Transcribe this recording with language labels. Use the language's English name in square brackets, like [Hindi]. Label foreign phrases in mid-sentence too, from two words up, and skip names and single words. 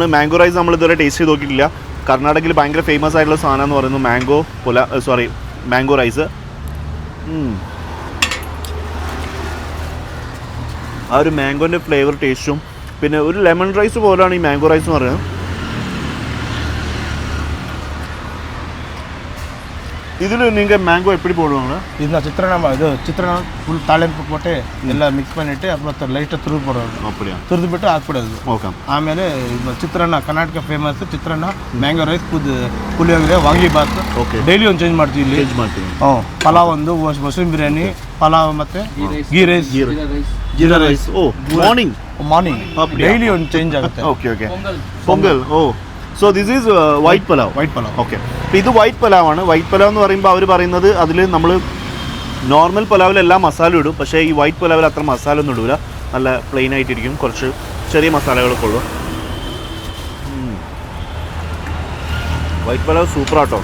[English] mango rice [Malayalam] നമ്മൾ ഇതുവരെ ടേസ്റ്റ് ചെയ്ത് നോക്കിയിട്ടില്ല. കർണാടകയിൽ ഭയങ്കര ഫേമസ് ആയിട്ടുള്ള സാധനം എന്ന് പറയുന്നത് [English] mango rice. [Malayalam] ആ ഒരു മാംഗോൻ്റെ [English] flavour taste [Malayalam] പിന്നെ ഒരു [English] lemon rice [Malayalam] പോലെയാണ് ഈ [English] mango rice [Malayalam] എന്ന് പറയുന്നത്. [Tamil] இதில் நீங்கள் மேங்கோ எப்படி போடுவாங்க? இது சித்திரனா ஃபுல் தாளிப்பு போட்டு எல்லாம் மிக்ஸ் பண்ணிவிட்டு அப்புறம் லைட்டாக துருவி போடுவாங்க. அப்படியா? துருவி போட்டு [Kannada] ಹಾಕ್ಬಿಡೋದು. ಓಕೆ. ಆಮೇಲೆ ಚಿತ್ರಾನ್ನ ಕರ್ನಾಟಕ ಫೇಮಸ್ ಚಿತ್ರಾನ್ನ [English] mango rice [Kannada] ಪುಳಿಯೋಗರೆ ವಾಂಗಿಬಾತ್. ಓಕೆ. ಡೈಲಿ ಒಂದು ಚೇಂಜ್ ಮಾಡ್ತೀವಿ ಇಲ್ಲಿ. ಚೇಂಜ್ ಮಾಡ್ತೀವಿ. ಪಲಾವ್ ಒಂದು [English] mushroom biryani [Kannada] ಪಲಾವ್ ಮತ್ತು [English] ghee rice. jeera rice. [Kannada] ಓ ಮಾರ್ನಿಂಗ್ ಡೈಲಿ ಒಂದು ಚೇಂಜ್ ಆಗುತ್ತೆ. [English] okay okay. [Malayalam] പൊങ്കൽ. [English] oh so this is white pulao. okay. [Malayalam] അപ്പോൾ ഇത് [English] white pulao. white pulao [Malayalam] എന്ന് പറയുമ്പോൾ അവർ പറയുന്നത് അതിൽ നമ്മൾ [English] normal pulao [Malayalam] മസാല ഇടും, പക്ഷേ ഈ [English] white pulao [Malayalam] അത്ര മസാല ഒന്നും ഇടില്ല. നല്ല പ്ലെയിൻ ആയിട്ടിരിക്കും, കുറച്ച് ചെറിയ മസാലകളൊക്കെ ഉള്ളൂ. [English] white pulao [Malayalam] സൂപ്പറാട്ടോ.